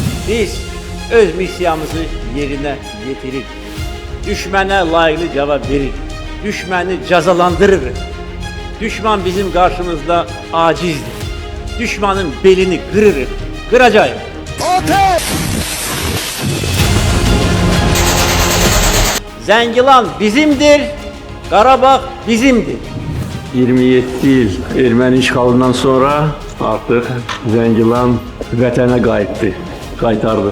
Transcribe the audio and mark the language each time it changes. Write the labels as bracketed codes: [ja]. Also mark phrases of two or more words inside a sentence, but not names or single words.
[tr] Biz öz misyamızı yerine getirir. Düşmana layıklı cevap verir. Düşmanı cezalandırır. Düşman bizim karşımızda acizdir. Düşmanın belini kırırız. Kıracağız. Ateş! Zengilan bizimdir, Qarabağ bizimdir. [az] 27 il erməni işğalından sonra artıq Zəngilan vətənə qaytardı.